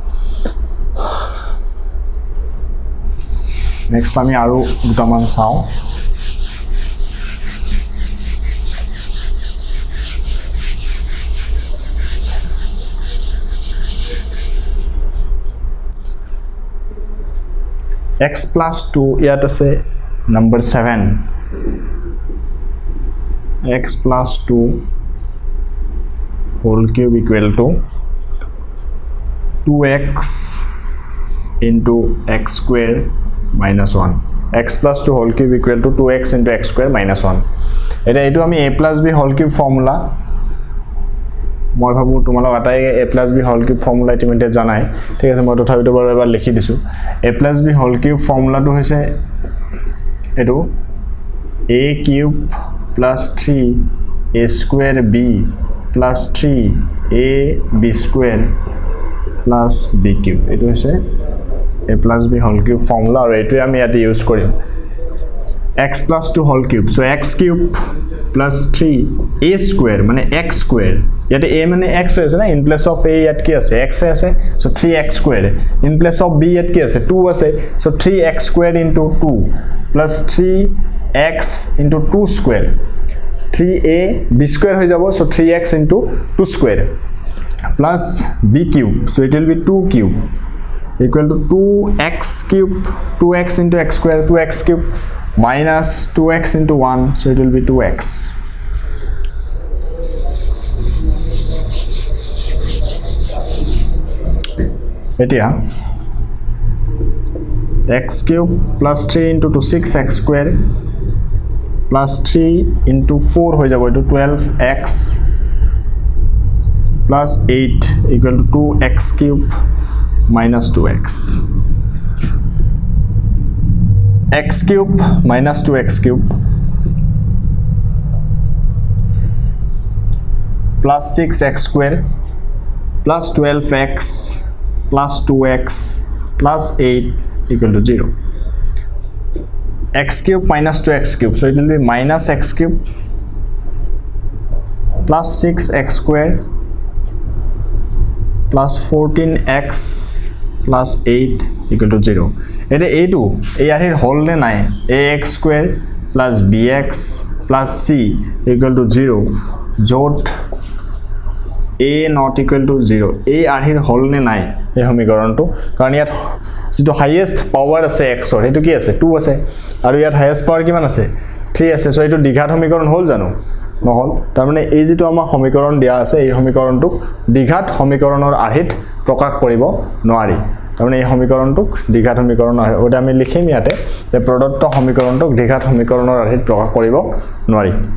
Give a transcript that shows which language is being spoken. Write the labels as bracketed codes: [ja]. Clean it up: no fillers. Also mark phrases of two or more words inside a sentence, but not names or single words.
[as] নেক্সট আমি আৰু দুটামান চাও [en] x plus 2 [as] ইয়াত আছে number 7 [en] x plus 2 whole cube equal to 2x into x square minus 1 x plus 2 whole cube equal to 2x into x square minus 1 [as] এটা এটো আমি [en] a plus b whole cube formula [as] মই ভাবো তোমালোক আটাই [en] a plus b whole cube formula [as] ইতিমধ্যে জানাই ঠিক আছে মই তথাপিতো বাৰু এবাৰ লিখি দিছো [en] a plus b whole cube formula [as] টো হৈছে এটো [en] a cube plus 3 a square b plus 3 a b square plus b cube [as] এটো হৈছে [en] a plus b whole cube formula [as] আৰু এটো আমি ইয়াতে ইউজ কৰিম [en] x plus 2 whole cube so x cube plus 3 a square মানে x square ইয়াতে a মানে x [as] আছে না [en] in place of a [as] ইয়াত কি আছে x আছে [en] so 3x square in place of b [as] ইয়াত কি আছে 2 আছে [en] so 3x square into 2 plus 3x into 2 square 3a b square [as] হৈ যাব [en] so 3x into 2 square plus b cube so it will be 2 cube equal to 2x cube 2x into x square 2x cube minus 2x into 1 so it will be 2x etia x cube plus 3 into 6x square plus 3 into 4 [as] হৈ যাব এটো [en] 12x plus 8 equal to 2x cube minus 2x x cube minus 2x cube plus 6x square plus 12x plus 2x plus 8 equal to 0 x cube minus 2x cube so it will be minus x cube plus 6x square plus 14x plus 8 equal to 0 এটা a2 a [as] এর হোল নে নাই [en] ax square plus bx plus c equal to 0 jot a not equal to [as] 0 a এর হোল নে নাই এই সমীকৰণটো কাৰণ ইয়াত যেটো [en] highest power [as] আছে x ৰ হেতু কি আছে 2 আছে আৰু ইয়াত [en] highest power [as] কিমান আছে 3 আছে সো এটো দ্বিঘাত সমীকৰণ হল জানো নহল তাৰ মানে এই যেটো আমাৰ সমীকৰণ দিয়া আছে এই সমীকৰণটো দ্বিঘাত সমীকৰণৰ আৰ্হিত প্ৰকাশ কৰিব নোৱাৰি তাৰ মানে এই সমীকৰণটো দ্বিঘাত সমীকৰণ হয় ওটা আমি লিখিম ইয়াতে যে প্ৰদত্ত সমীকৰণটো দ্বিঘাত সমীকৰণৰ আৰ্হিত প্ৰকাশ কৰিব নোৱাৰি